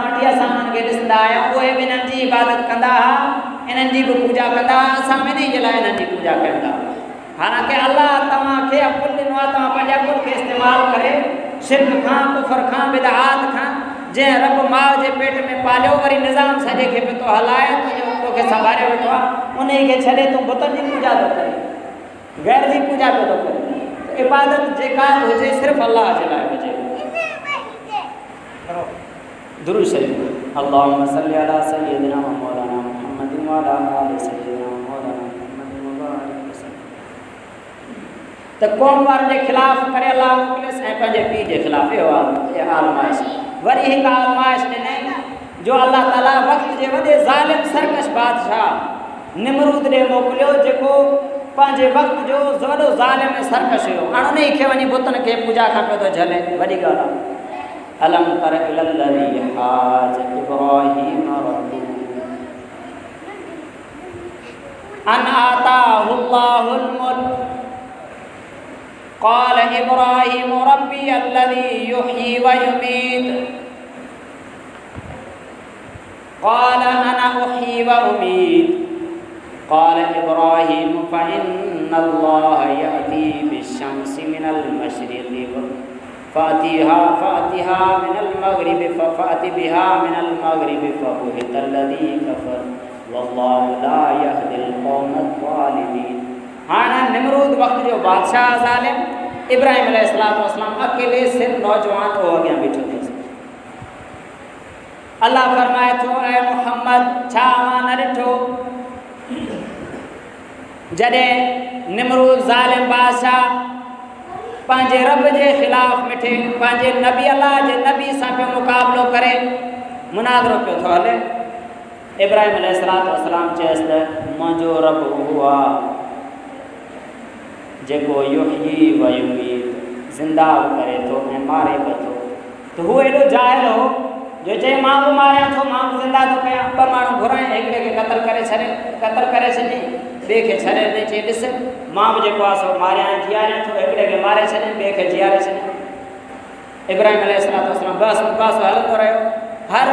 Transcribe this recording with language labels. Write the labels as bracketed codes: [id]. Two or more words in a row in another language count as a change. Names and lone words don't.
[sd] वठी असां उन्हनि खे ॾिसंदा आहियूं उहे बि इन्हनि जी इबादत कंदा हुआ इन्हनि जी बि पूॼा कंदा असां इन जे लाइ इन्हनि जी पूॼा कयूं था हालांकि अल्लाह तव्हांखे अकुल ॾिनो आहे तव्हां पंहिंजे अकुल खे इस्तेमालु करे शिर्क खां कुफर खां बिदआत खां जंहिं रब माउ जे पेट में पालियो वरी निज़ाम सॼे खे पियो थो हलाए तोखे संभाले वेठो आहे उन खे छॾे तूं बुतनि जी पूॼा थो करे गैर जी पूॼा पियो थो करे त इबादत जेका हुजे सिर्फ़ु अल्लाह जे लाइ हुजे दुरूद शरीफ [ar] اللهم صل على سيدنا ومولانا محمد وعلى آل سيدنا ومولانا محمد وبارك وسلم [sd] त कौम वारनि जे ख़िलाफ़ करे अलाह मोकिलियसि ऐं पंहिंजे पीउ जे ख़िलाफ़ इहो आज़माइश वरी हिकु आज़माइश ॾिनई जो अल्लाह ताला वक़्त जे वॾे ज़ालिम सरकश बादशाह निमरूद ॾे मोकिलियो जेको पंहिंजे वक़्त जो वॾो ज़ालिम ऐं सरकश हुयो हाणे उन खे वञी बुतनि खे पूॼा खां पियो थो झले वॾी ॻाल्हि आहे [ar] ألم تر إلى الذي حاج إبراهيم ربه أن آتاه الله الملك قال إبراهيم ربي الذي يحيي ويميت قال أنا أحيي وأميت قال إبراهيم فإن الله يأتي بالشمس من المشرق فأتها من المغرب فأت بها من المغرب فبهت الذي كفر والله لا يهدي القوم الظالمين [sd] हाणे निमरूद वक़्त जो बादशाह ज़ालिम इब्राहिम अलैहिस्सलाम अकेले सिर नौजवान हो अॻियां बीठो अथसि अल्लाह फरमाए थो ऐं मुहम्मद छा मां न ॾिठो जॾहिं निमरूद ज़ालिम बादशाह पंहिंजे रब जे ख़िलाफ़ मिठे पंहिंजे नबी अल्लाह जे नबी सां पियो मुक़ाबिलो करे मुनाज़रो पियो थो हले इब्राहिम अलैहिस्सलाम चयसि त मुंहिंजो रब उहो आहे जेको [ar] يحيي ويميت [sd] ज़िंदा बि करे थो ऐं मारे बि थो त हू एॾो जाहिल हो जो चए मां बि मारियां थो मां बि ज़िंदा थो कयां ॿ माण्हू घुराइनि हिकिड़े खे क़तल करे छॾी ॿिए खे छॾे ॾे चई ॾिस मां बि जेको आहे सो मारियां जीआरियां थो हिकिड़े खे मारे छॾे ॿिए खे जीआरे छॾे इब्राहिम अलैहिस्सलाम बस मुबास हलंदो रहियो हर